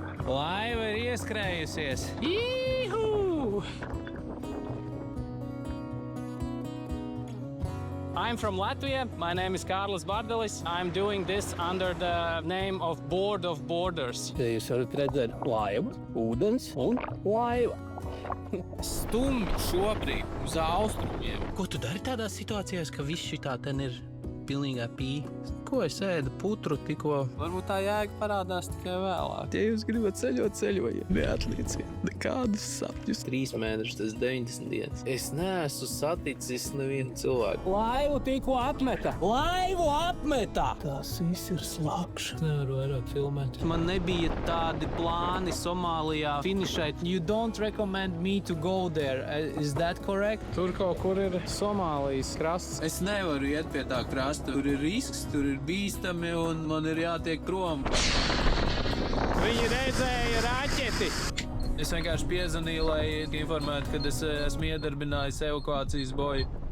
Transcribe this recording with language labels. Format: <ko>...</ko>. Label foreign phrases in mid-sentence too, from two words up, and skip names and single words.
<lv>Laiva ir ieskrējusies. Īhū!</lv> <en>I'm from Latvia. My name is Kārlis Bardelis. I'm doing this under the name of Board of Borders.</en> <lv>Te jūs varat redzēt laivu, ūdens un laiva. Stumj šobrīd uz austrumiem. Ko tu dari tādās situācijās, ka viss šitā ten ir pilnīgā pī? Ko es ēdu putru tikko? Varbūt tā jēga parādās tikai vēlāk. Ja jūs gribat ceļot, ceļojiet. Neatlieciet nekādus sapņus. 3 mēnešus, tas 90 dienas. Es neesmu saticis nevienu cilvēku. Laivu tikko apmeta! Laivu apmeta! Tas viss ir slakša. Nevaru vairāk filmēt. Man nebija tādi plāni Somālijā finišēt.</lv> <en>You don't recommend me to go there. Is that correct?</en> <lv>Tur kaut kur ir Somālijas krasts. Es nevaru iet pie tā krasta. Tur ir risks, tur ir bīstami un man ir jātiek prom. Viņi redzēja raķeti. Es vienkārši piezvanīju, lai informētu, kad es esmu iedarbinājis evakuācijas boju.</lv>